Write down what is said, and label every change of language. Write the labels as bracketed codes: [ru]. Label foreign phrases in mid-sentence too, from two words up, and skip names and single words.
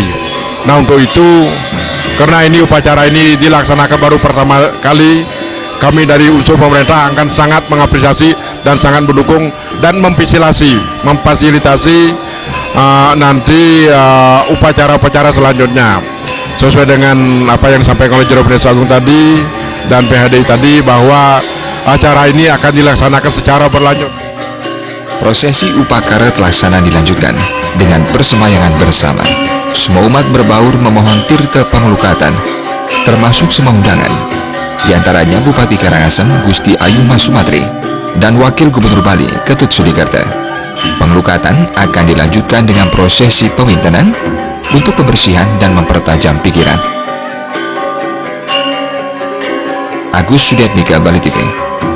[id] Nah, untuk itu, karena ini upacara ini dilaksanakan baru pertama kali, kami dari unsur pemerintah akan sangat mengapresiasi dan sangat mendukung dan memfasilitasi nanti upacara-upacara selanjutnya sesuai dengan apa yang disampaikan oleh Jero Pendesa Agung tadi dan PHDI tadi, bahwa acara ini akan dilaksanakan secara berlanjut. Prosesi upacara terlaksana dilanjutkan dengan persemayangan bersama. Semua umat berbaur memohon tirta pengelukatan, termasuk semua undangan. Di antaranya Bupati Karangasem Gusti Ayu Mas Sumatri dan Wakil Gubernur Bali Ketut Sudikerta. Pengelukatan akan dilanjutkan dengan prosesi pewintenan untuk pembersihan dan mempertajam pikiran. Agus Sudiatmika, Bali TV.